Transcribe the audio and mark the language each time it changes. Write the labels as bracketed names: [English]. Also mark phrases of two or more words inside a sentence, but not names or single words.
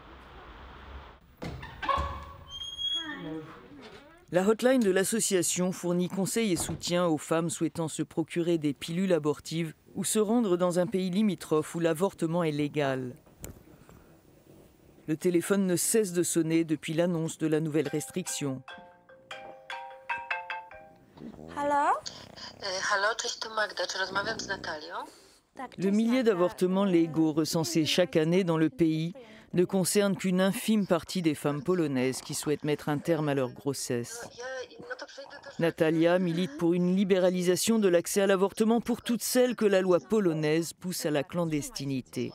[French] La hotline de l'association fournit conseils et soutien aux femmes souhaitant se procurer des pilules abortives ou se rendre dans un pays limitrophe où l'avortement est légal. Le téléphone ne cesse de sonner depuis l'annonce de la nouvelle restriction. [Polish] Halo? Halo, cześć, to Magda. Czy rozmawiam z Natalią? [French] Le millier d'avortements légaux recensés chaque année dans le pays ne concerne qu'une infime partie des femmes polonaises qui souhaitent mettre un terme à leur grossesse. Natalia milite pour une libéralisation de l'accès à l'avortement pour toutes celles que la loi polonaise pousse à la clandestinité.